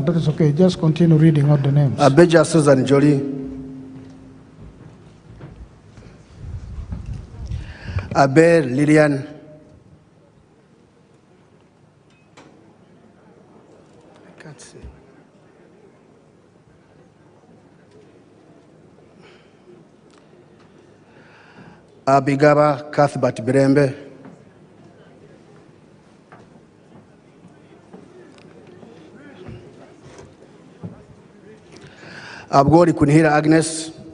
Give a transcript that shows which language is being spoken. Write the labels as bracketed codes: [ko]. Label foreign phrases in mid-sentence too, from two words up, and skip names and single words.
[en] That is okay. Just continue reading out the names. Abeja Susan Jolie. Aber Lilian. I can't see. Abigaba Cuthbert Birembe. Abgori Kunhira Agnes.